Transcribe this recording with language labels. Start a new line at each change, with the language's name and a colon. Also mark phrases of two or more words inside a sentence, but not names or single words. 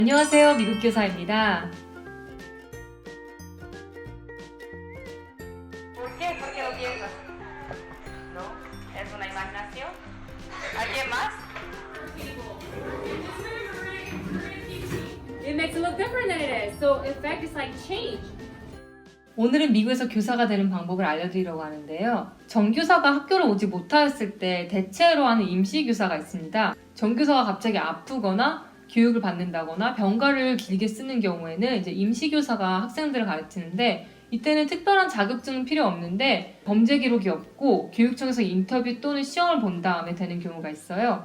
Korean: 안녕하세요, 미국 교사입니다.
Spanish: ¿Por qué? ¿Por qué lo piensas? ¿No? ¿Es una imaginación? ¿Alguien más?
English: It makes it look different than it is. So in fact, it's like change.
Korean: 오늘은 미국에서 교사가 되는 방법을 알려드리려고 하는데요. 정교사가 학교를 오지 못하였을 때 대체로 하는 임시교사가 있습니다. 정교사가 갑자기 아프거나 교육을 받는다거나 병가를 길게 쓰는 경우에는 이제 임시교사가 학생들을 가르치는데 이때는 특별한 자격증은 필요 없는데 범죄 기록이 없고 교육청에서 인터뷰 또는 시험을 본 다음에 되는 경우가 있어요.